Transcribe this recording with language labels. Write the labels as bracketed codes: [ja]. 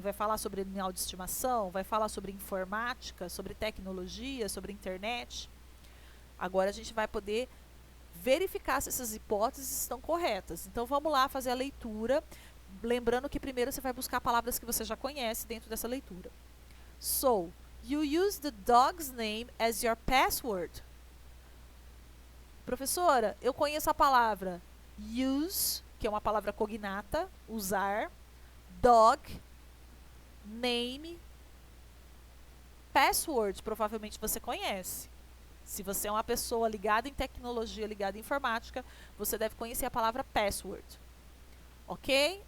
[pt] Vai falar sobre animal de estimação? Vai falar sobre informática, sobre tecnologia, sobre internet? Agora a gente vai poder verificar se essas hipóteses estão corretas. Então vamos lá fazer a leitura, lembrando que primeiro você vai buscar palavras que você já conhece dentro dessa leitura. [en] So, you use the dog's name as your password. [pt] Professora, eu conheço a palavra use, que é uma palavra cognata, usar, dog, name, password, provavelmente você conhece. Se você é uma pessoa ligada em tecnologia, ligada em informática, você deve conhecer a palavra password. Ok?